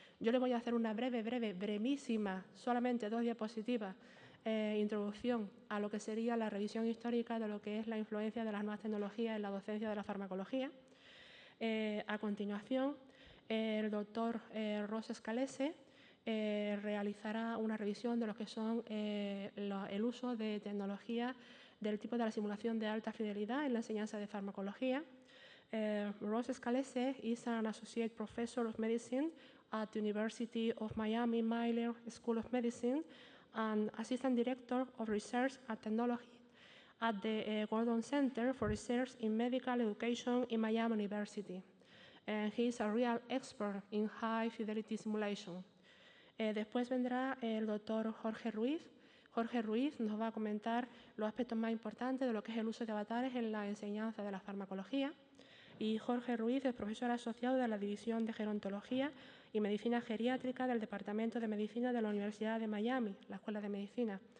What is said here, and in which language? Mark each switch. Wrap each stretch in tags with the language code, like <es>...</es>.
<es>Yo les voy a hacer una brevísima, solamente 2 diapositivas, introducción a lo que sería la revisión histórica de lo que es la influencia de las nuevas tecnologías en la docencia de la farmacología. A continuación, el doctor Ros Scalese realizará una revisión de lo que son el uso de tecnología del tipo de la simulación de alta fidelidad en la enseñanza de farmacología.</es> <en>Ros Scalese is an Associate Professor of Medicine at the University of Miami Miller School of Medicine and Assistant Director of Research and Technology at the Gordon Center for Research in Medical Education in Miami University. And he is a real expert in high fidelity simulation.</en> <es>Después vendrá el doctor Jorge Ruiz. Jorge Ruiz nos va a comentar los aspectos más importantes de lo que es el uso de avatares en la enseñanza de la farmacología. Y Jorge Ruiz es profesor asociado de la División de Gerontología y Medicina Geriátrica del Departamento de Medicina de la Universidad de Miami, la Escuela de Medicina.</es>